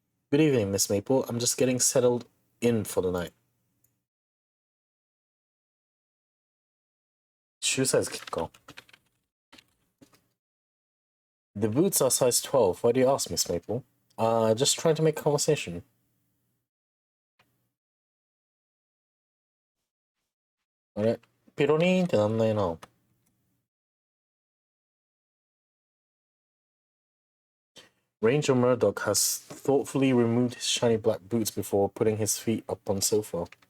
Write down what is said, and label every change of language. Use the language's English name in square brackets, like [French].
[English] Good evening, Miss Maple. I'm just getting settled in for the night. [Japanese] シューサイズ聞くか？ [English] The boots are size 12. Why do you ask, Miss Maple? Just trying to make conversation. [Japanese] あれピロリーンってなんないな。 [English] Ranger Murdoch has thoughtfully removed his shiny black boots before putting his feet up on sofa.